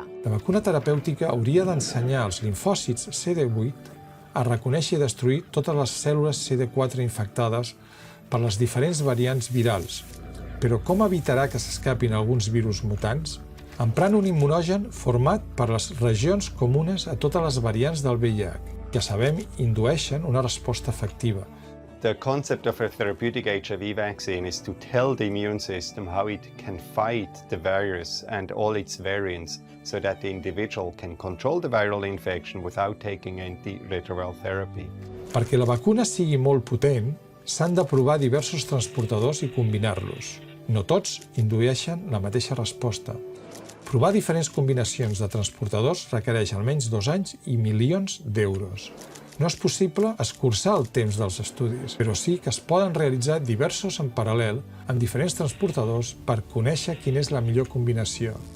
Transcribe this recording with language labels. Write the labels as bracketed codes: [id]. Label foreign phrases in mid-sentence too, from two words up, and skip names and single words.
[ca] La vacuna terapèutica hauria d'ensenyar als limfòcits CD8 a reconèixer i destruir totes les cèl·lules CD4 infectades per les diferents variants virals. Però com evitarà que s'escapin alguns virus mutants? Emprant un immunogen format per les regions comunes a totes les variants del VIH, que sabem indueixen una resposta efectiva. [en] The concept of a therapeutic HIV vaccine is to tell the immune system how it can fight the virus and all its variants so that the individual can control the viral infection without taking antiretroviral therapy. [ca] Perquè la vacuna sigui molt potent, s'han de provar diversos transportadors i combinar-los. No tots indueixen la mateixa resposta. Provar diferents combinacions de transportadors requereix almenys 2 anys i milions d'euros. No és possible escurçar el temps dels estudis, però sí que es poden realitzar diversos en paral·lel amb diferents transportadors per conèixer quina és la millor combinació.